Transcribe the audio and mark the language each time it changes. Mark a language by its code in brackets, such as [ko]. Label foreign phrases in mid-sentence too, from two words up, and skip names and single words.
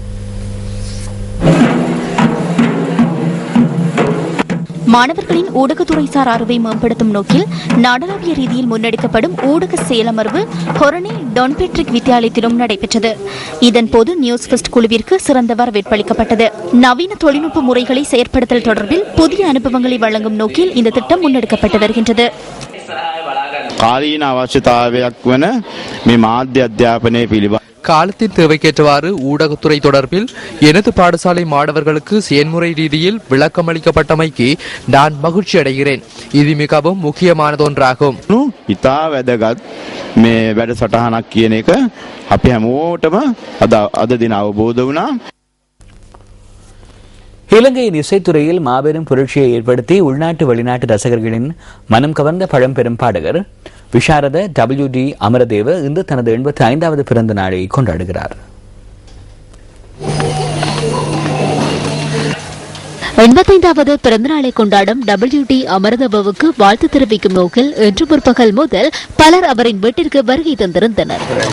[ta] மாணவர்களின் ஊடகத்துறைசார் அறிவை மேம்படுத்தும் நோக்கில் நாடளாவிய ரீதியில் முன்னெடுக்கப்படும் ஊடக செயலமர்வு ஹொரணை டான் ஃபேட்ரிக் வித்யாலயத்திலும் நடைபெற்றது. இதன்போது நியூஸ் ஃபர்ஸ்ட் குழுவிற்கு சிறந்த வரவேற்பளிக்கப்பட்டது. நவீன தொழில்நுட்ப முறைகளை செயற்படுத்தல் தொடர்பில் புதிய அனுபவங்களை வழங்கும் நோக்கில் இந்த திட்டம் முன்னெடுக்கப்பட்டு வருகின்றது. [si] කාලීන අවශ්‍යතාවයක් වන මේ මාධ්‍ය අධ්‍යාපනය පිළිබඳ [ta] காலத்தின் தேவைக்கேற்றவாறு ஊடகத்துறை தொடர்பில் எனது பாடசாலை மாணவர்களுக்கு செயன்முறை ரீதியில் விளக்கமளிக்கப்பட்டமைக்கு நான் மகிழ்ச்சி அடைகிறேன். இது மிகவும் முக்கியமானதொன்றாகும். [si] ඉතා වැදගත් මේ වැඩසටහනක් කියන එක අපි හැමෝටම අද දින අවබෝධ වුණා. [ta] இலங்கையின் இசைத்துறையில் மாபெரும் புரட்சியை ஏற்படுத்தி உள்நாட்டு வெளிநாட்டு ரசிகர்களின் மனம் கவர்ந்த பழம்பெரும் பாடகர் விஷாரத WD அமரதேவ இன்று தனது 85வது பிறந்த நாளை கொண்டாடுகிறார். 85வது பிறந்தநாளை கொண்டாடும் WD அமரதேவவுக்கு வாழ்த்து தெரிவிக்கும் நோக்கில் இன்று முற்பகல் முதல் பலர் அவரின் வீட்டிற்கு வருகை தந்திருந்தனர்.